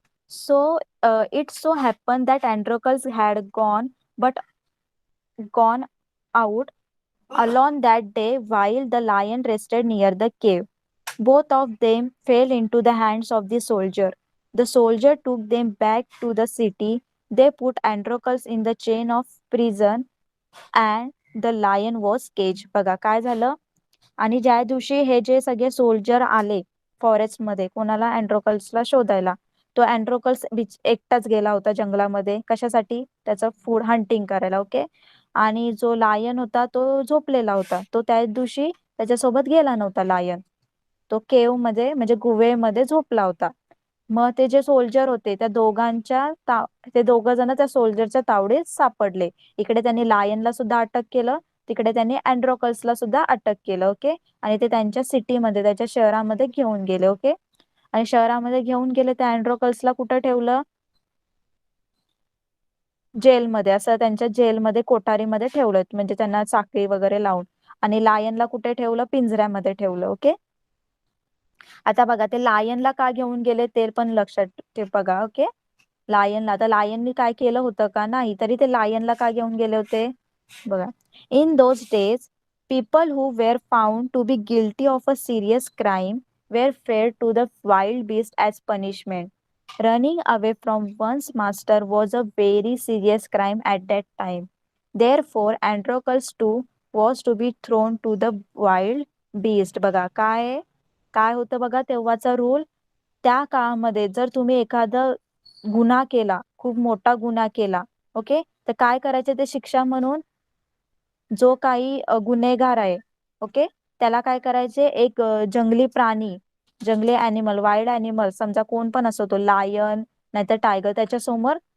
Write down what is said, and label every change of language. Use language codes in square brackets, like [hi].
[en] So it so happened that Androcles had gone out alone that day while the lion rested near the cave. Both of them fell into the hands of the soldier. The soldier took them back to the city. They put Androcles in the chain of prison and the lion was caged. [mr] बघा काय झालं. आणि ज्या दिवशी हे जे सगळे soldier आले फॉरेस्ट मध्ये कोणाला, अँड्रोकल्सला शोधायला, तो अँड्रोकल्स एकटाच गेला होता जंगलामध्ये. कशासाठी, त्याचं फूड हंटिंग करायला. ओके, आणि जो लायन होता तो झोपलेला होता. तो त्या दिवशी त्याच्यासोबत गेला नव्हता लायन. तो केव मध्ये म्हणजे गुहेमध्ये झोपला होता. मग ते जे सोल्जर होते ते दोघं जण त्या सोल्जरच्या तावडीत सापडले. इकडे त्यांनी लायनला सुद्धा अटक केलं, तिकडे त्यांनी अँड्रोकल्सला सुद्धा अटक केलं. ओके, आणि ते त्यांच्या सिटीमध्ये, त्याच्या शहरामध्ये घेऊन गेले. ओके, आणि शहरामध्ये घेऊन गेले त्या अँड्रोकल्सला कुठं ठेवलं, जेलमध्ये. असं त्यांच्या जेलमध्ये, कोठारीमध्ये ठेवलं, म्हणजे त्यांना साखळी वगैरे लावून. आणि लायनला कुठे ठेवलं, पिंजऱ्यामध्ये ठेवलं. ओके, आता बघा ते लायनला का घेऊन गेले ते पण लक्षात ठेव बघा. ओके, लायनला, आता लायननी काय केलं होतं का, नाही, तरी ते लायनला का घेऊन गेले होते बघा. [en] In those days people who were found to be guilty of a serious crime were fed to the wild beast as punishment. Running away from one's master was a very serious crime at that time. Therefore, Androcles too was to be thrown to the wild beast. [mr] बघा काय काय होतं बघा तेव्हाचा rule. त्या काळामध्ये जर तुम्ही एखादा गुन्हा केला, खूप मोठा गुन्हा केला, ओके, तर काय करायचे ते शिक्षा म्हणून, जो काही गुन्हेगार आहे, ओके, त्याला काय करायचे, एक जंगली प्राणी, जंगली अॅनिमल, वाईल्ड अॅनिमल, समजा कोण पण असो, तो लायन नाहीतर टायगर, त्याच्यासमोर